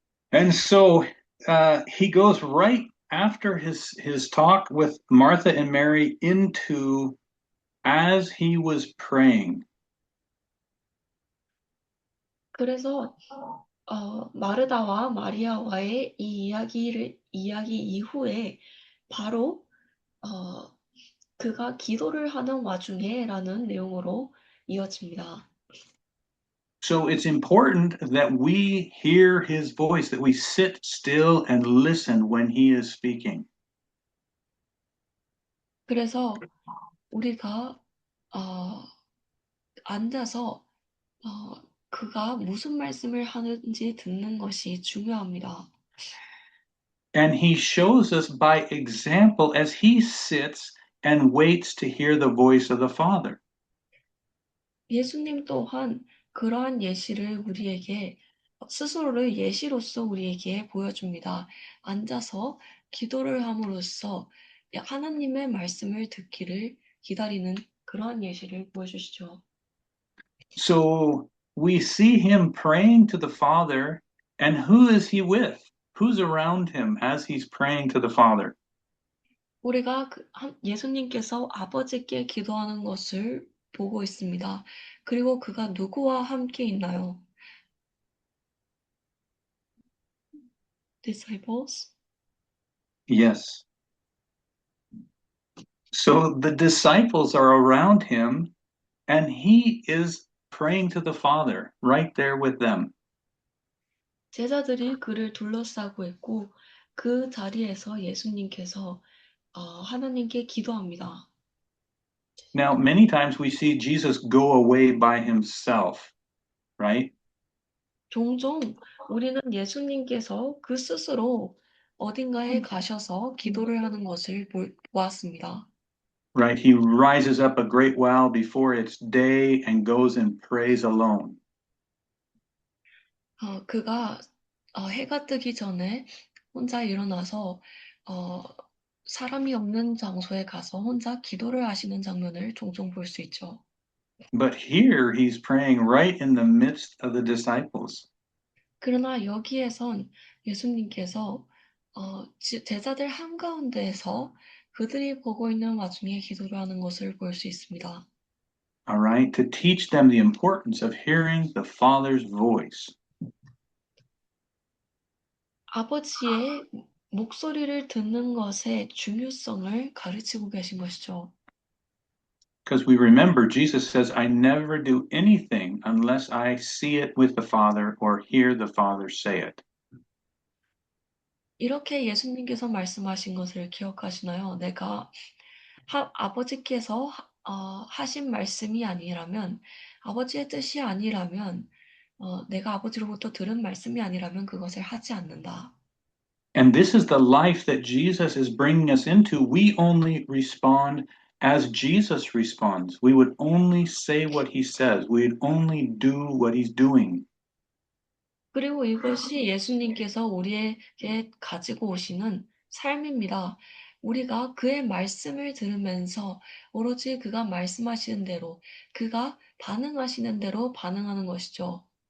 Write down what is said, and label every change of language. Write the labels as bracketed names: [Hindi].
[English] And so he goes right after his talk with Martha and Mary into as he was praying. [Korean] 그래서 마르다와 마리아와의 이 이야기 이후에 바로 그가 기도를 하는 와중에라는 내용으로 이어집니다. [English] So it's important that we hear his voice, that we sit still and listen when he is speaking. [Korean] 그래서 우리가 앉아서 그가 무슨 말씀을 하는지 듣는 것이 중요합니다. [English] And he shows us by example as he sits and waits to hear the voice of the Father. [Korean] 예수님 또한 그러한 예시를 우리에게 스스로를 예시로서 우리에게 보여줍니다. 앉아서 기도를 함으로써 하나님의 말씀을 듣기를 기다리는 그러한 예시를 보여주시죠. [English] So we see him praying to the Father, and who is he with? Who's around him as he's praying to the Father? [Korean] 우리가 예수님께서 아버지께 기도하는 것을 보고 있습니다. 그리고 그가 누구와 함께 있나요? [English] Disciples? Yes. So the disciples are around him, and he is praying to the Father right there with them. [Korean] 제자들이 그를 둘러싸고 있고 그 자리에서 예수님께서 하나님께 기도합니다. [English] Now, many times we see Jesus go away by himself, right? [Korean] 종종 우리는 예수님께서 그 스스로 어딘가에 가셔서 기도를 하는 것을 보았습니다. [English] Right? He rises up a great while before it's day and goes and prays alone. [Korean] 그가 해가 뜨기 전에 혼자 일어나서 사람이 없는 장소에 가서 혼자 기도를 하시는 장면을 종종 볼 수 있죠. [English] But here he's praying right in the midst of the disciples. [Korean] 그러나 여기에선 예수님께서 제자들 한가운데에서 그들이 보고 있는 와중에 기도를 하는 것을 볼 수 있습니다. [English] All right, to teach them the importance of hearing the Father's voice. [Korean] 아버지의 목소리를 듣는 것의 중요성을 가르치고 계신 것이죠. [English] Because we remember Jesus says, I never do anything unless I see it with the Father or hear the Father say it. [Korean] 이렇게 예수님께서 말씀하신 것을 기억하시나요? 내가 아버지께서 하신 말씀이 아니라면, 아버지의 뜻이 아니라면, 내가 아버지로부터 들은 말씀이 아니라면 그것을 하지 않는다. [English] And this is the life that Jesus is bringing us into. We only respond as Jesus responds. We would only say what he says. We'd only do what he's doing. [Korean] 그리고 이것이 예수님께서 우리에게 가지고 오시는 삶입니다. 우리가 그의 말씀을 들으면서 오로지 그가 말씀하시는 대로, 그가 반응하시는 대로 반응하는 것이죠.